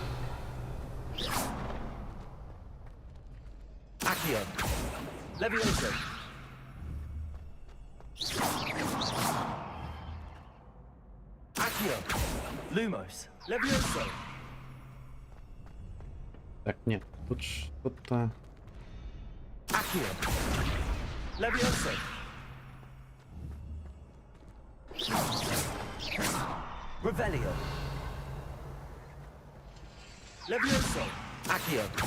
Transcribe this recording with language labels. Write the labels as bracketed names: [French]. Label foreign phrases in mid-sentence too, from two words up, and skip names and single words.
[Latin] Accio. Levioso. Accio. Lumos. Levioso. [Russian] Так, нет, тут что-то... [Latin] Accio. Levioso. Revelio. Levioso. Accio.